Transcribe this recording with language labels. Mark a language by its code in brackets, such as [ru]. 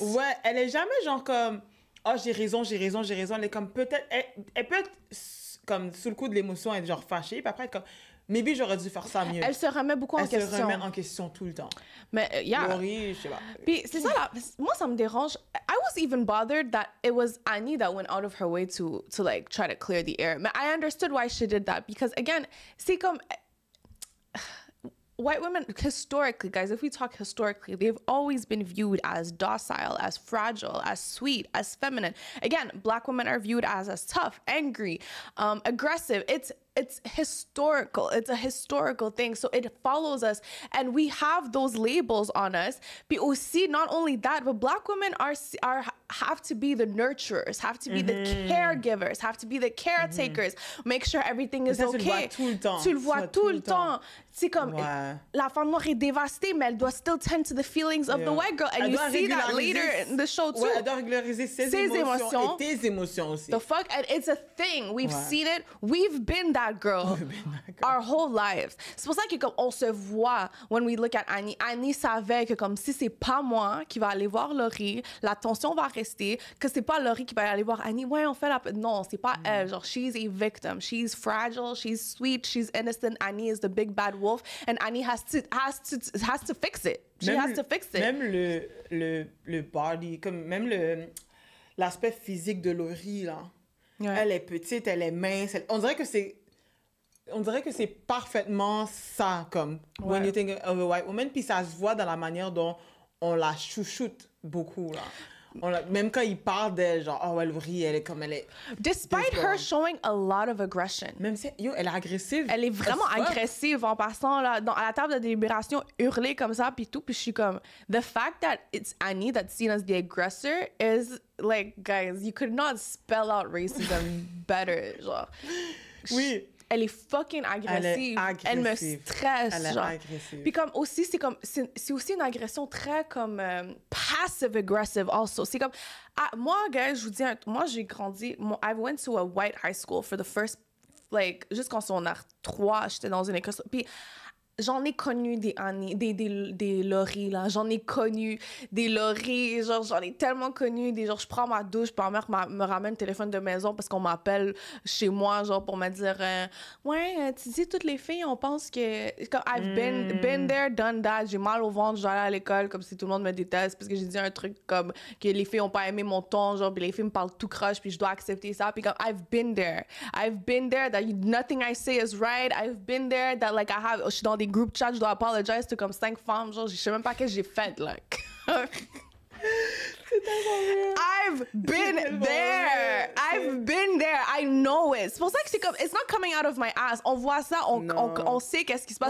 [fr] Ouais, elle est jamais genre comme, oh, j'ai raison. Elle est comme, peut-être, elle peut être comme sous le coup de l'émotion, être genre fâchée, puis après être comme, maybe j'aurais dû faire ça mieux. Elle se remet beaucoup en question. Elle se remet en question tout le temps. Mais, yeah. Laurie, je sais pas. Puis c'est ça là, moi ça me dérange. [en] I was even bothered that it was Annie that went out of her way to like try to clear the air. But I understood why she did that because again, [fr] c'est comme [en] white women historically, guys, if we talk historically, they've always been viewed as docile, as fragile, as sweet, as feminine. Again, black women are viewed as tough, angry, aggressive. It's historical. It's a historical thing. So it follows us and we have those labels on us. [fr] Puis aussi, [en] not only that, but black women have to be the nurturers, have to be the caregivers, have to be the caretakers, make sure everything is okay. [fr] Tu le vois tout le temps. C'est comme, la femme noire est dévastée, mais elle doit [en] still tend to the feelings of the white girl. And you see that later in the show too. [fr] Ouais, elle doit régulariser ses émotions et tes émotions aussi. [en] The fuck? And it's a thing. We've seen it. We've been that girl our whole lives. [fr] C'est pour ça que comme on se voit [en] when we look at Annie. [fr] Annie savait que comme si c'est pas moi qui va aller voir Laurie, la tension va rester, que c'est pas Laurie qui va aller voir Annie. Ouais, on fait la... Non, c'est pas elle. Genre, [en] she's a victim. She's fragile. She's sweet. She's innocent. Annie is the big bad wolf. And Annie has to fix it. She has to fix it. [fr] Même le body, comme même l'aspect physique de Laurie, là. Ouais. Elle est petite, elle est mince. On dirait que c'est parfaitement ça, comme [en] when you think of a white woman. [fr] Puis ça se voit dans la manière dont on la chouchoute beaucoup, là. Même quand il parle d'elle, genre, oh, elle rit, elle est comme elle est... [en] Despite her showing a lot of aggression. [fr] Même si, yo, elle est agressive. Elle est vraiment agressive en passant là, à la table de délibération, hurler comme ça, puis tout. Puis je suis comme, [en] the fact that it's Annie that's seen as the aggressor is like, guys, you could not spell out racism better, [fr] genre. Oui. Elle est fucking agressive. Elle me stresse, elle est genre. agressive. Puis comme aussi, c'est aussi une agression très comme passive-aggressive also. C'est comme, moi, guys, je vous dis, moi, j'ai grandi, [en] I went to a white high school for the first, like, [fr] jusqu'en secondaire 3, j'étais dans une école, puis j'en ai connu des Annie, des Laurie, là. J'en ai connu des Laurie. Genre, j'en ai tellement connu des... Genre, je prends ma douche, puis ma mère me ramène le téléphone de maison parce qu'on m'appelle chez moi, genre, pour me dire ouais, tu dis, toutes les filles, on pense que... [en] Comme, I've been there, done that. [fr] J'ai mal au ventre, j'allais à l'école comme si tout le monde me déteste parce que j'ai dit un truc comme que les filles ont pas aimé mon ton, genre, puis les filles me parlent tout croche, puis je dois accepter ça. Puis comme, [en] I've been there. I've been there that nothing I say is right. I've been there that, like, [fr] je suis dans des group chat, je dois apologize to comme 5 femmes, genre, je sais même pas qu'est-ce que j'ai fait, like. [en] I've been there. I've been there. I know it. [fr] C'est pour ça que c'est comme, [en] it's not coming out of my ass. [fr] On voit ça, on sait qu'est-ce qui se passe.